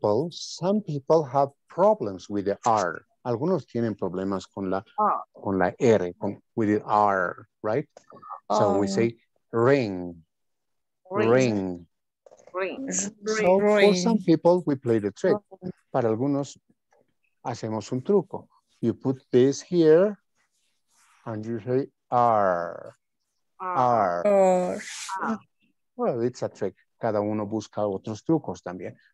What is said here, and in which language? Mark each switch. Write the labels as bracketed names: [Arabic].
[English] Some people have problems with the R. [Spanish] Algunos tienen problemas con la R, [English] with the R, right? So we say ring, ring. So for some people, we play the trick. [Spanish] Para algunos, hacemos un truco. [English] You put this here, and you say R, R. R. Well, it's a trick. [Spanish] Cada uno busca otros trucos también.